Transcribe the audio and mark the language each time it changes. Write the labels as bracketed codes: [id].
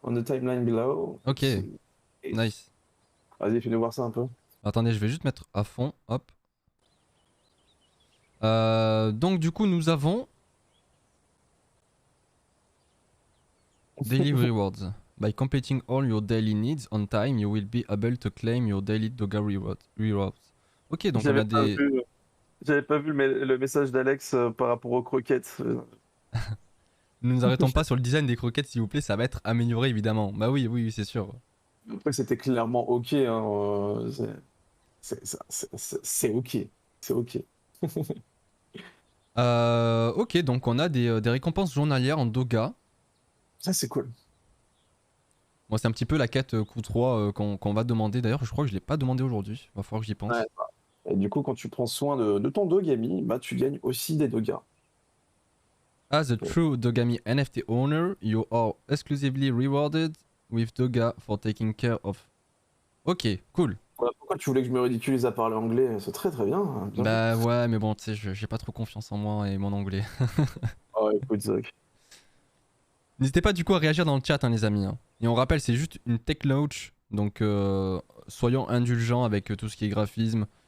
[en] On the timeline below. ok, nice. [fr] Vas-y, fais-nous voir ça un peu. Attendez, je vais juste mettre à fond, hop. Donc du coup, nous avons Daily Rewards. [en] By completing all your daily needs on time, you will be able to claim your daily Doga rewards. [fr] Ok, donc on J'avais a pas des... vu, j'avais pas vu le message d'Alex par rapport aux croquettes. Nous nous arrêtons pas sur le design des croquettes, s'il vous plaît, ça va être amélioré évidemment. Bah oui, oui, oui, c'est sûr. Après, c'était clairement OK, hein, c'est OK. C'est OK. Ok, donc on a des récompenses journalières en Doga. Ça, c'est cool. Moi, c'est un petit peu la quête Q3 qu'on va demander. D'ailleurs, je crois que je l'ai pas demandé aujourd'hui. Va falloir que j'y Ouais. pense. Et du coup, quand tu prends soin de ton dogami, bah, tu gagnes aussi des dogas. [en] As a true Dogami NFT owner, you are exclusively rewarded with Doga for taking care of. Ok, cool. [fr] Ouais, pourquoi tu voulais que je me ridiculise à parler anglais? C'est très très bien, hein, bien vu. Bah ouais, mais bon, tu sais, j'ai pas trop confiance en moi et mon anglais. Ah ouais, écoute, Zach. N'hésitez pas du coup à réagir dans le chat, hein, les amis, hein. Et on rappelle, c'est juste une tech launch, donc soyons indulgents avec tout ce qui est graphisme.